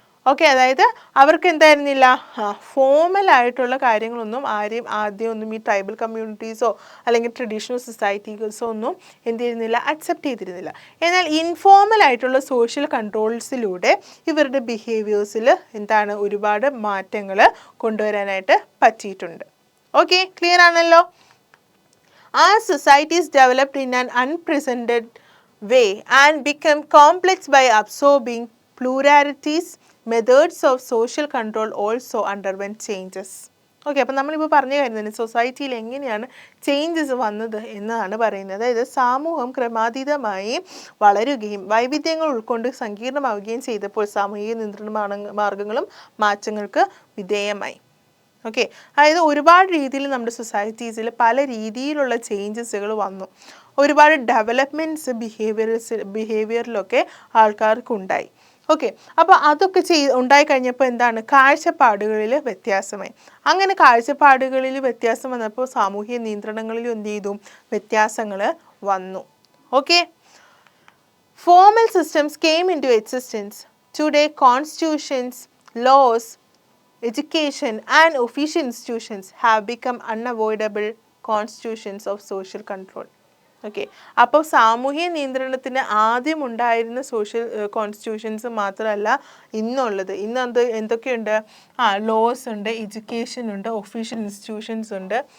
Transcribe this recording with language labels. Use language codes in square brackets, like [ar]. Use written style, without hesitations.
[ml] Okay, അതായത് അവർക്ക് എന്തായിരുന്നില്ല, ഫോമലായിട്ടുള്ള കാര്യങ്ങളൊന്നും ആദ്യമൊന്നും ഈ ട്രൈബൽ കമ്മ്യൂണിറ്റീസോ അല്ലെങ്കിൽ ട്രഡീഷണൽ സൊസൈറ്റീസോ ഒന്നും എന്ത് ചെയ്യുന്നില്ല, അക്സെപ്റ്റ് ചെയ്തിരുന്നില്ല. എന്നാൽ ഇൻഫോർമൽ ആയിട്ടുള്ള സോഷ്യൽ കൺട്രോൾസിലൂടെ ഇവരുടെ ബിഹേവിയേഴ്സിൽ എന്താണ്, ഒരുപാട് മാറ്റങ്ങൾ കൊണ്ടുവരാനായിട്ട് പറ്റിയിട്ടുണ്ട്. ഓക്കെ, ക്ലിയർ ആണല്ലോ. [en] As societies developed in an unprecedented way and become complex by absorbing pluralities, methods of social control also underwent changes. [ml] Okay, അപ്പം നമ്മളിപ്പോൾ പറഞ്ഞു കഴിഞ്ഞാൽ സൊസൈറ്റിയിൽ എങ്ങനെയാണ് ചേഞ്ചസ് വന്നത് എന്നാണ് പറയുന്നത്. അതായത് സമൂഹം ക്രമാതീതമായി വളരുകയും വൈവിധ്യങ്ങൾ ഉൾക്കൊണ്ട് സങ്കീർണമാവുകയും ചെയ്തപ്പോൾ സാമൂഹിക നിയന്ത്രണ മാർഗങ്ങളും മാറ്റങ്ങൾക്ക് വിധേയമായി. ഓക്കെ, അതായത് ഒരുപാട് രീതിയിൽ നമ്മുടെ സൊസൈറ്റീസിൽ പല രീതിയിലുള്ള ചേഞ്ചസുകൾ വന്നു. ഒരുപാട് ഡെവലപ്മെൻറ്റ്സ് ബിഹേവിയറിലൊക്കെ ആൾക്കാർക്കുണ്ടായി. ഓക്കെ, അപ്പോൾ അതൊക്കെ ഉണ്ടായിക്കഴിഞ്ഞപ്പോൾ എന്താണ്, കാഴ്ചപ്പാടുകളിൽ വ്യത്യാസമായി. അങ്ങനെ കാഴ്ചപ്പാടുകളിൽ വ്യത്യാസം വന്നപ്പോൾ സാമൂഹിക നിയന്ത്രണങ്ങളിലും എന്ത് ചെയ്തു, വ്യത്യാസങ്ങൾ വന്നു. [en] Okay, formal systems came into existence. Today constitutions, laws, education and official institutions have become unavoidable constitutions of social control. [ml] Okay, അപ്പോൾ സാമൂഹിക നിയന്ത്രണത്തിന് ആദ്യം ഉണ്ടായിരുന്ന സോഷ്യൽ കോൺസ്റ്റിറ്റ്യൂഷൻസ് മാത്രമല്ല ഇന്നുള്ളത്. ഇന്ന് എന്തൊക്കെയുണ്ട്, ലോസ് ഉണ്ട്, എഡ്യൂക്കേഷൻ ഉണ്ട്, ഒഫീഷ്യൽ ഇൻസ്റ്റിറ്റ്യൂഷൻസ് ഉണ്ട്.